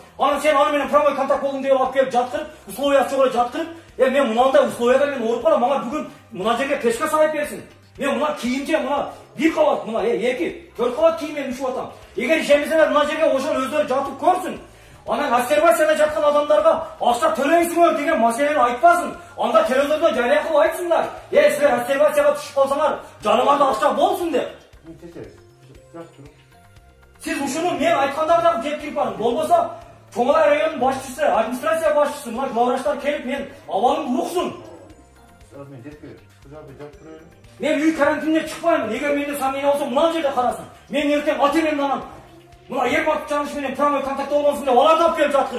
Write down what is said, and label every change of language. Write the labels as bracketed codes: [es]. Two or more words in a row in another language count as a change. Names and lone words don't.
[ky] Анан сен аны менен [ru] прямой контакт [ky] болдуң деп алып келип жаткырып, условиясы жок эле жаткырып, мен мынандай условияда мен ооруп калам, мага бүгүн мына жерге пешка салып берсин. Мен мына кийимче мына бир кабат, мына 2, 4 кабат кийим менен үшүп атам. Эгер ишенбесеңер мына жерге ошол өздөрү жатып көрсүн. [kk] Анан обсервацияда жатқан адамдарға ақша төлейсіңдер деген мәселені айтпасын. Анда телевизорда жария қылып айтсыңдар. Сіздер обсервацияға түсіп қалсаңар, жаныңарда ақша болсын деп. [ky] Сіз ушуну мен айткандардан жеткирип барың. Болбосо Чоңалай районунун башчысы, администрация башчысы, мына главврачлар келип мен абалымды уксун. Мен үй карантининен чыкпайм. Эгер менде сомнение болсо мына жерде карасын. Мен эртең ата-энемди анан мына Ермак Жаныш менен [ru] прямой контактта [ky] болгонсун деп аларды алып келип жаткырып.